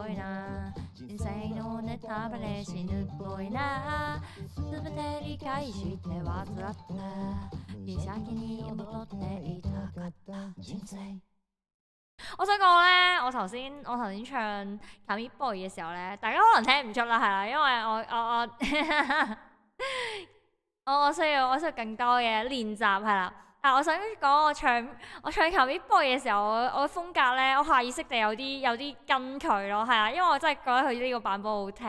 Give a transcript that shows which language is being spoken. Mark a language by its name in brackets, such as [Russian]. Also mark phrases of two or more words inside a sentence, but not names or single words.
[Japanese] いな人生のネタバレ死ぬっぽいな全て理解して患った先に戻っていたかった人生 [Cantonese] 我想講咧，我頭先唱《Commit Boy》嘅時候咧，大家可能聽唔出啦，係啦，因為我需要更多嘅練習係啦。但我想講我唱《Commit Boy》嘅時候，我風格咧，我下意識地有啲跟佢咯，係啊，因為我真係覺得佢呢個版本好聽。